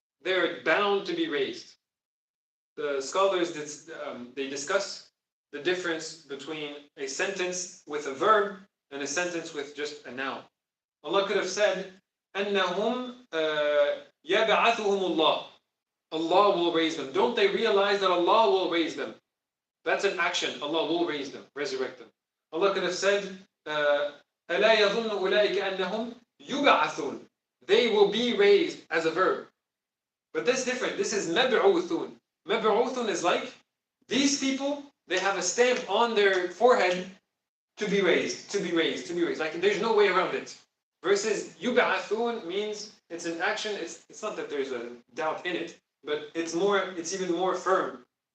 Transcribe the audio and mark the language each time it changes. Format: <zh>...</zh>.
<en>They're bound to be raised. The scholars they discuss the difference between a sentence with a verb and a sentence with just a noun. Allah could have said,</en> <ar>أَنَّهُمْ يَبْعَثُهُمُ اللَّهُ.</ar> <en>Allah will raise them. Don't they realize that Allah will raise them? That's an action. Allah will raise them, resurrect them.</en> <ar>Allah</ar> <en>could have said,</en> <ar>أَلَا يَظُنُّ أُولَٰئِكَ أَنَّهُمْ يُبْعَثُونَ.</ar> <en>They will be raised as a verb. But that's different. This is مَبْعُوثُونَ. Mab'uthun is like, these people, they have a stamp on their forehead to be raised, to be raised, to be raised. Like there's no way around it. Versus yub'athun means it's an action, it's not that there's a doubt in it, but it's even more firm.</en>